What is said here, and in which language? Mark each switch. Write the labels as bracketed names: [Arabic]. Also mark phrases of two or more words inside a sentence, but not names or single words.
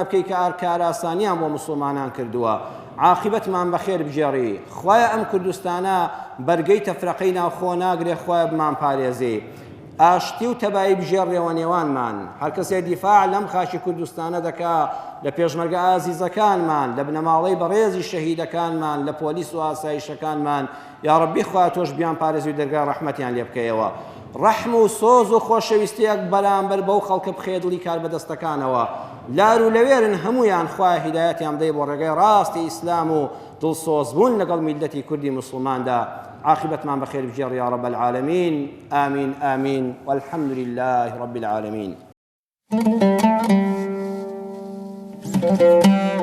[Central Kurdish] بکەی کە کار ئاسانیان بۆ موسڵمانان کردووە عاقبەتمان بەخێر بجێڕی خوایە ئەم کوردستانە بەرگەی تەفرەقەی ناوخۆ ناگرێ خوایە بمان پارێزی ئاشتی و تەبایی بژێڕێەوە نێوانمان هەر کەسێک دیفاع لەم خاکی کوردستانە دەکا لە پێشمەرگە ئازیزەکانمان لە بنەماڵەی بەڕێزی شەهیدەکانمان لە پۆلیس و ئاسایشەکانمان یا ڕەبی خوا تۆش بیان پارێزی و دەرگای ڕەحمەتیان لێ بکەیەوە ڕەحم و سۆز و خۆشەویستیەک بەرامبەر بەو خەڵکە بخێ دڵی کار بەدەستەکانەوە لار و لەوێرن هەمویان خوای هیدایەتیان بدەی بۆ ڕێگەی ڕاستی ئیسلام و دڵسۆزبوون لەگەڵ میلەتی کوردی مسلماندا عاقبەتمان بەخێر بژێڕ [Arabic] یا رب العالمین آمین آمین والحمد لله رب العالمين.